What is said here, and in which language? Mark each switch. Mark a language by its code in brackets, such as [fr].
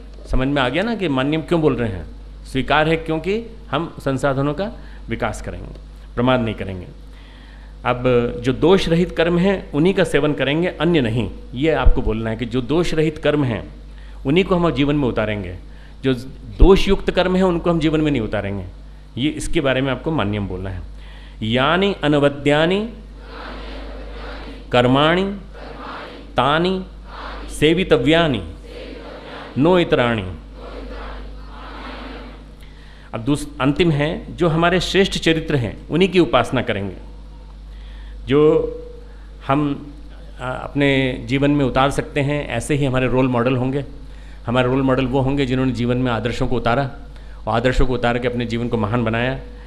[hi] समझ में आ गया ना कि मान्यम क्यों बोल रहे हैं? स्वीकार है क्योंकि हम संसाधनों का विकास करेंगे, प्रमाद नहीं करेंगे। अब जो दोष रहित कर्म हैं उन्हीं का सेवन करेंगे, अन्य नहीं। ये आपको बोलना है कि जो दोष रहित कर्म हैं उन्हीं को हम जीवन में उतारेंगे, जो दोष युक्त कर्म हैं उनको हम जीवन में नहीं उतारेंगे। ये इसके बारे में आपको मान्यम बोलना है। [sa] यानी अनवद्यानि कर्माणि तानि सेवितव्यानि नो इतराणि। [hi] अब अंतिम है, जो हमारे श्रेष्ठ चरित्र हैं उन्हीं की उपासना करेंगे, जो हम अपने जीवन में उतार सकते हैं। ऐसे ही हमारे रोल मॉडल होंगे। हमारे रोल मॉडल वो होंगे जिन्होंने जीवन में आदर्शों को उतारा और आदर्शों को उतार के अपने जीवन को महान बनाया।